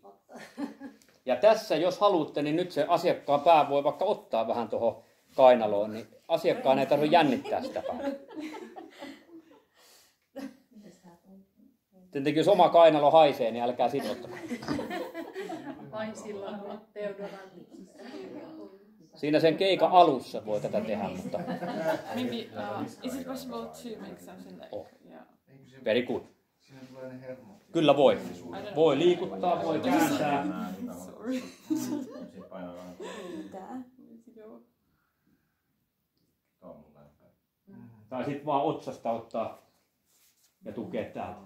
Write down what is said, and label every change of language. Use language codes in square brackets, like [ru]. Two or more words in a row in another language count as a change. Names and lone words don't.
[fi] Ja tässä, jos haluatte, niin nyt se asiakkaan pää voi vaikka ottaa vähän tuohon kainaloon, niin asiakkaan ei tarvitse jännittää sitä päätä. Tietenkin jos oma kainalo haisee, niin älkää sit ottako. vain silloin, kun deodorantti. Siinä sen keikan alussa voi tätä tehdä, mutta [en] Maybe, is it possible to make something like, yeah. very good. [fi] Siinä tulee ne hermot. Kyllä voi. Voi liikuttaa, voi kääntää. Sorry. Mitä? Tai sitten vaan otsasta ottaa ja tukea täältä.